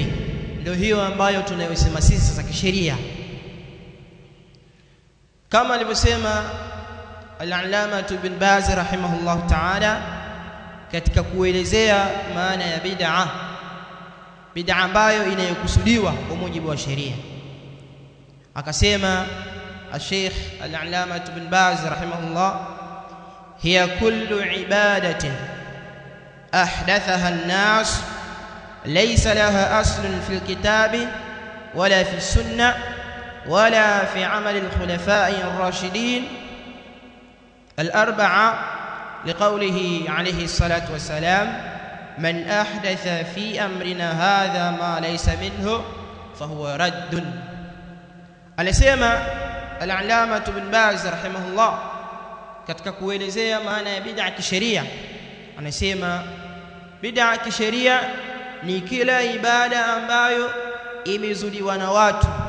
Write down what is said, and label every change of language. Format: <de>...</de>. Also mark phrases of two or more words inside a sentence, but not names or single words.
<sw>Ndio hiyo ambayo tunayosema sisi sasa kisheria, kama alivyosema al-Allama Ibn Baz</sw> <ar>رحمه الله تعالى</ar> <sw>katika kuelezea maana ya bid'a ambayo inayokusudiwa kwa mujibu wa sheria. Akasema al-Sheikh al-Allama Ibn Baz rahimahullah,</sw> <ar>هي كل عبادة أحدثها الناس ليس لها أصل في الكتاب ولا في السنة ولا في عمل الخلفاء الراشدين الأربعة لقوله عليه الصلاة والسلام من أحدث في أمرنا هذا ما ليس منه فهو رد.</ar> <sw>Alisema al-Allama Ibn Baz rahimahullah katika kuelezea maana ya bid'a kisheria, anasema bid'a kisheria ni kila ibada ambayo imezuliwa na watu</sw>